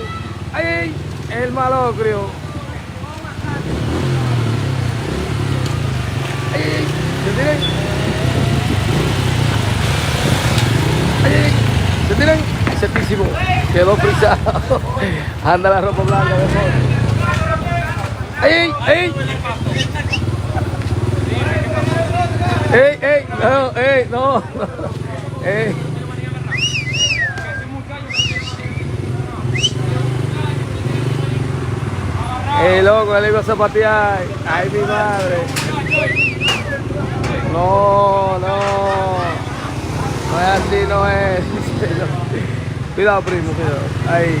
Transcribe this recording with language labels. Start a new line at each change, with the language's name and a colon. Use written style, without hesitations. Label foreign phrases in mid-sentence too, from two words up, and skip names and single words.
Spanish: ¡Ay! El malocrio. ¡Ay! ¿Se tiran? ¡Ay! ¿Se tiran? Certísimo. Quedó frisado. Anda la ropa blanca de Hollywood. ¡Ay! ¡Ay! ¡Ey! ¡Ey! No, ¡ey! No. ¡Ey! Loco, él iba a zapatear. Ay, mi madre. No, no. No es así, no es. Cuidado, primo, cuidado. Ahí.